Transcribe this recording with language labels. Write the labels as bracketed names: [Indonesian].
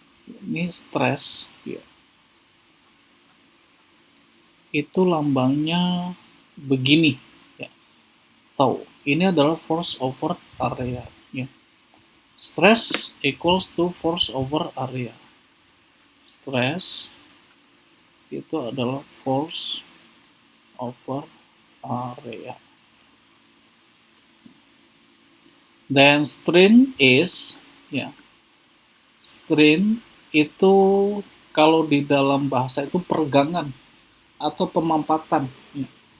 [Indonesian] Ini stress ya. Itu lambangnya begini ya. Tahu, ini adalah [English] force over area [Indonesian] ya. [English] Stress equals to force over area. [Indonesian] Stress itu adalah [English] force over area. [Indonesian] Dan [English] strain is [Indonesian] ya. Strain itu kalau di dalam bahasa itu peregangan atau pemampatan, ya.